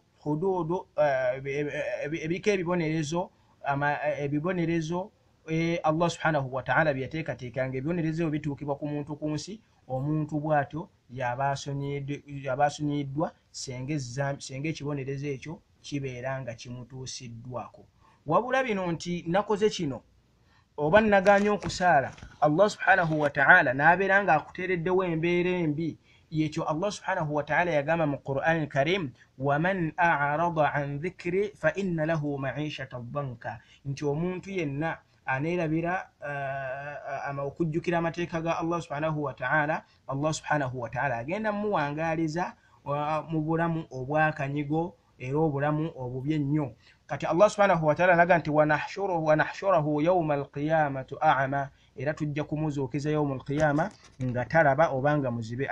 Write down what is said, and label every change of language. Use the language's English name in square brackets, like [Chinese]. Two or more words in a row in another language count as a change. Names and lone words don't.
[Ganda] Hududu ebiriko ebibonerezo [Arabic] الله سبحانه وتعالى [Ganda] byateekateekanga ebibonerezo bituukibwa ku muntu ku nsi, omuntu bw'atyo yaba asonyiyiddwa senga ekibonerezo ekyo kibeera nga kimutuusiddwako. Wabula bino nti nakoze kino oba nagaanye okusaala, [Arabic] الله سبحانه وتعالى [Ganda] n'abeera ng'akuteereddewo embeera embi yekyo [Arabic] الله سبحانه وتعالى [Ganda] yagamba mu Qur'an al-Karim [Arabic] ومن أعرض عن ذكري فإن له معيشة ضنكا [Ganda] nti omuntu yenna aneerabira okujjukira amateeka ga [Arabic] الله سبحانه وتعالى [Ganda] agenda muwangaaliza mu bulamu obwakanyigo era obulamu obubi ennyo. Kati [Arabic] الله سبحانه وتعالى [Ganda] alaga nti [Arabic] ونحشره يوم القيامة أعمى [Ganda] era tujja kumuzuukiza [Arabic] يوم القيامة [Ganda] nga talaba obanga muzibe.